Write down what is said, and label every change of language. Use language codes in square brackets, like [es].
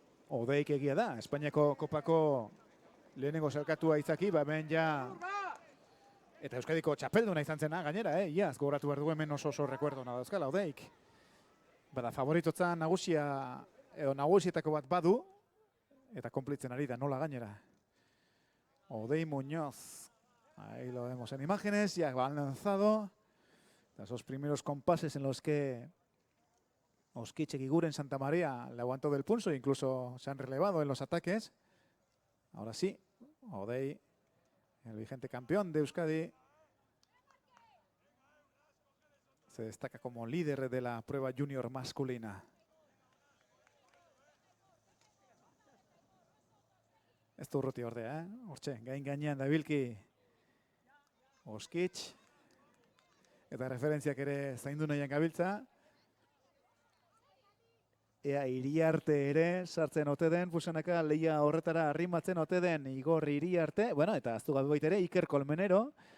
[eu] Odeik egia da, Espainiako kopako lehenengo salkatua izaki, hemen ja... Eta Euskadiko txapelduna izan zena, gainera, iaz, gogoratu behar dugu hemen oso rekuerdo dauzkala, Odeik. Bada, favoritotza nagusia, edo nagusietako bat badu, eta konplitzen ari da, nola gainera. Odei Muñoz. [es] Ahí lo vemos en imágenes, ya han lanzado esos primeros compases en los que Oskitz Egiguren Santa María le aguantó del pulso, incluso se han relevado en los ataques. Ahora sí, Odei, el vigente campeón de Euskadi, se destaca como líder de la prueba junior masculina. [eu] Ez du urruti ordea, hortxe, gainean dabilki Oskitz, eta referentziak ere zaindu nahian gabiltza. ea Iriarte ere sartzen ote den, pusanaka leia horretara arrimatzen ote den Igor Iriarte, bueno, eta aztu gabe baita ere Iker Kolmenero.